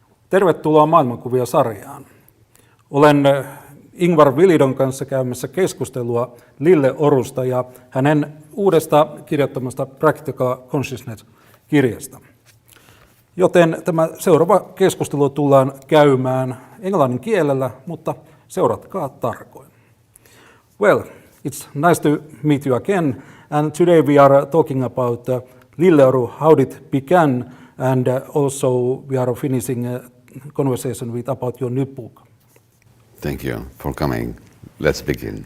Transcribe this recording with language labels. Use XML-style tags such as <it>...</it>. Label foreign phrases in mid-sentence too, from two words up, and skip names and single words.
<fi>Tervetuloa Maailmankuvia-sarjaan. Olen Ingvar Vilidon kanssa käymässä keskustelua Lilleorusta ja hänen uudesta kirjoittamasta Practical Consciousness-kirjasta. Joten tämä seuraava keskustelu tullaan käymään englannin kielellä, mutta seuratkaa tarkoin.</fi> <en>Well, it's nice to meet you again, and today we are talking about Lilleoru, how it began, and also we are finishing a conversation about your new book. Thank you for coming. Let's begin.</en>